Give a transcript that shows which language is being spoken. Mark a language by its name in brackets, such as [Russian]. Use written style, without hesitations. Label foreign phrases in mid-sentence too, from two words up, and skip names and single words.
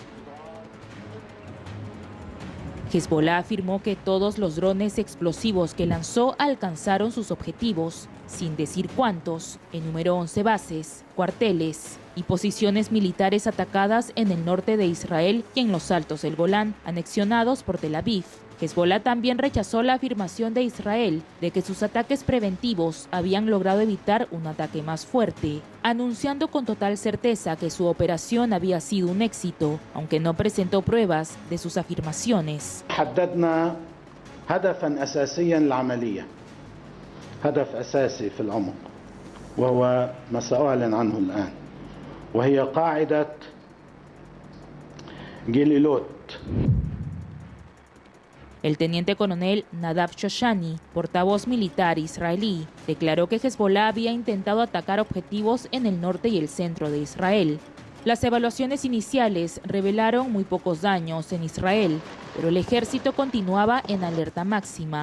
[Spanish] Hezbollah afirmó que todos los drones explosivos que lanzó alcanzaron sus objetivos, sin decir cuántos, enumeró 11 bases, cuarteles y posiciones militares atacadas en el norte de Israel y en los altos del Golán, anexionados por Tel Aviv. Hezbollah también rechazó la afirmación de Israel de que sus ataques preventivos habían logrado evitar un ataque más fuerte, anunciando con total certeza que su operación había sido un éxito, aunque no presentó pruebas de sus afirmaciones. [Arabic] حددنا هدفا أساسيا للعملية هدف أساسي في العمق وهو ما سأعلن عنه الآن وهي قاعدة جليلوت. [Spanish] El teniente coronel Nadav Shoshani, portavoz militar israelí, declaró que Hezbollah había intentado atacar objetivos en el norte y el centro de Israel. Las evaluaciones iniciales revelaron muy pocos daños en Israel, pero el ejército continuaba en alerta máxima.